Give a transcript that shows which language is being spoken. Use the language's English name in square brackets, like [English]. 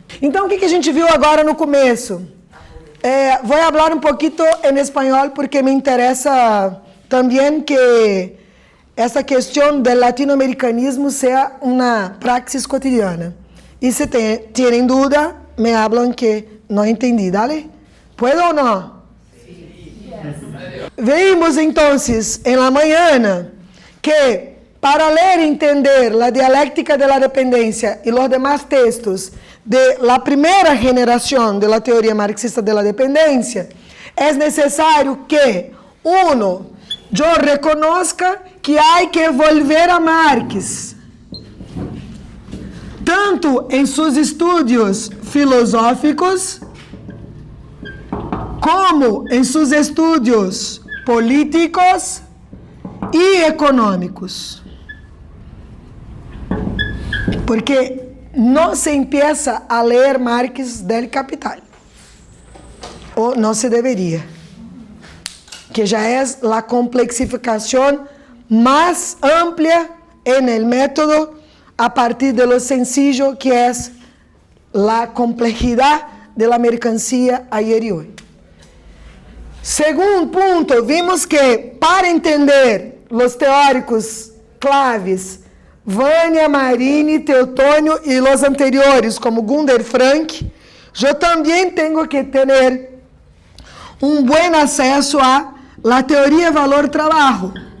[Portuguese] Então, o que a gente viu agora no começo? Vou falar um pouquinho em espanhol porque me interessa também que essa questão do latino-americanismo seja uma praxis cotidiana. [Spanish] E se tienen dúvida, me hablan que [Portuguese] não entendi, [Spanish] ¿dale? ¿Puedo [Portuguese] ou não? Vimos então, em [Spanish] la mañana, que para [Portuguese] ler e entender [Spanish] a dialéctica de la dependencia [Portuguese] e os [Spanish] demás textos de la primera generación de la teoría marxista de la dependencia, es necesario que, uno, yo reconozca que hay que volver a Marx, tanto en sus estudios filosóficos, como en sus estudios políticos y económicos. Porque no se empieza a leer Marx del Capital, o no se debería, que ya es la complexificación más amplia en el método a partir de lo sencillo que es la complejidad de la mercancía ayer y hoy. Segundo punto, vimos que para entender los teóricos claves [Portuguese] Vânia, Marine, Teotônio e os anteriores, como Gunder Frank, eu também tenho que ter um bom acesso a la teoria valor-trabalho